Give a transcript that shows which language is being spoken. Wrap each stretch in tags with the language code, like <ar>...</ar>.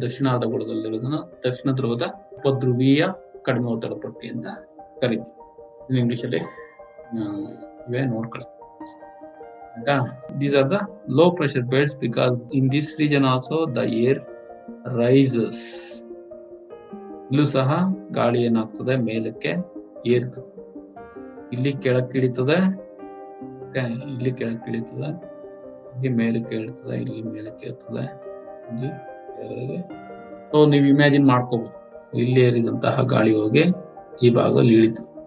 <kn>ದಕ್ಷಿಣಾರ್ಧಗೋಳದಲ್ಲಿರೋದನ್ನ ದಕ್ಷಿಣ ಧ್ರುವದ ಉಪಧ್ರುವೀಯ ಕಡಿಮೆ ಒತ್ತಡ ಪಟ್ಟಿ ಅಂತ ಕರಿತೀವಿ. ಇಂಗ್ಲಿಷ್ ಅಲ್ಲಿ ಇವೇ ನೋಡ್ಕೊಳ್ಳಿ.</kn> <en>These are the low pressure belts because in this region also the air rises.</en> <kn>ಇಲ್ಲೂ ಸಹ ಗಾಳಿ ಏನಾಗ್ತದೆ, ಮೇಲಕ್ಕೆ ಏರ್ತದೆ. ಇಲ್ಲಿ ಕೆಳಕ್ಕೆ ಇಳಿತದೆ, ಇಲ್ಲಿ ಕೆಳಕ್ಕೆ ಇಳಿತದೆ, ಇಲ್ಲಿ ಮೇಲಕ್ಕೆ ಇಳಿತದೆ, ಇಲ್ಲಿ ಮೇಲಕ್ಕೆ ಇರ್ತದೆ, ಇಲ್ಲಿ ಕೆಳಗೆ. ಸೊ ನೀವು ಇಮ್ಯಾಜಿನ್ ಮಾಡ್ಕೋಬಹುದು, ಇಲ್ಲಿ ಏರಿದಂತಹ ಗಾಳಿ ಹೋಗಿ ಈ ಭಾಗದಲ್ಲಿ ಇಳಿತು.</kn>